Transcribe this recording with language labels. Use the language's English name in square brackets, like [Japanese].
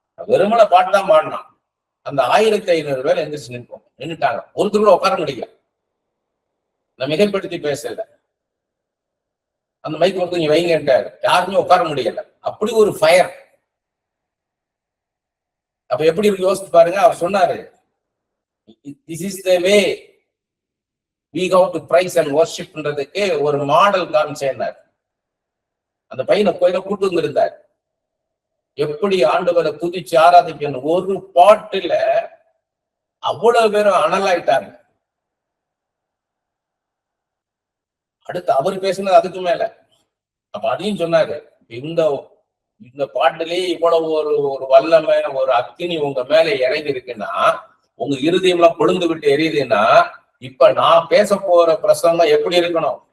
[Tamil] வெறுமன பாட்டு தான் பாடினான். அந்த 1500 பேர் எந்திரிச்சு நின்றுட்டாங்க. ஒருத்தர் கூட உட்கார முடியல. நான் மிகைப்படுத்தி பேசல. அந்த மைக் வந்து நீங்க வைங்கன்றாரு, யாருமே உட்கார முடியல. அப்படி ஒரு ஃபயர். அப்ப எப்படி இருக்கு யோசிச்சு பாருங்க. அவர் சொன்னாரு, [English] this is the way we go to praise and worship [Tamil] ன்றதுக்கு ஒரு மாடல் காமிச்சேன்னார். அந்த பையனை கோயில கூட்டு வந்திருந்தார். எப்படி ஆண்டவரை துதிச்சு ஆராதிக்கணும். ஒரு பாட்டுல அவ்வளவு பேரும் அனலாயிட்டாங்க. அடுத்து அவர் பேசினது அதுக்கு மேல. அப்ப அதையும் சொன்னாரு, இந்த பாட்டிலேயே இவ்வளவு ஒரு வல்லமை, ஒரு அக்கினி உங்க மேல இறங்கி இருக்குன்னா, உங்க இருதயம் எல்லாம் கொழுந்து விட்டு எரியுதுன்னா, இப்ப நான் பேச போற பிரசங்கம் எப்படி இருக்கணும்?